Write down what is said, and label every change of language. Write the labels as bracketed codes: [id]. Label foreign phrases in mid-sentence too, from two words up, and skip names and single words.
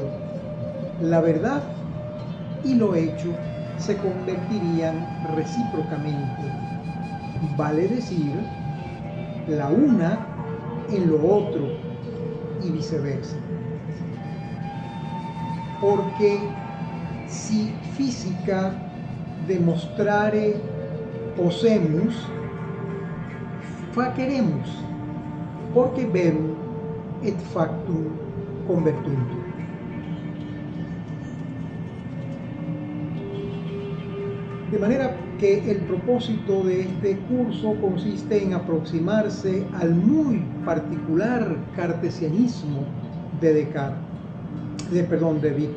[es] La verdad y lo hecho se convertirían recíprocamente, vale decir, la una en lo otro y viceversa. [la] Porque si física demostrare posemus, faceremus, porque verum et factum convertuntur. [es] De manera que el propósito de este curso consiste en aproximarse al muy particular cartesianismo de de Vico.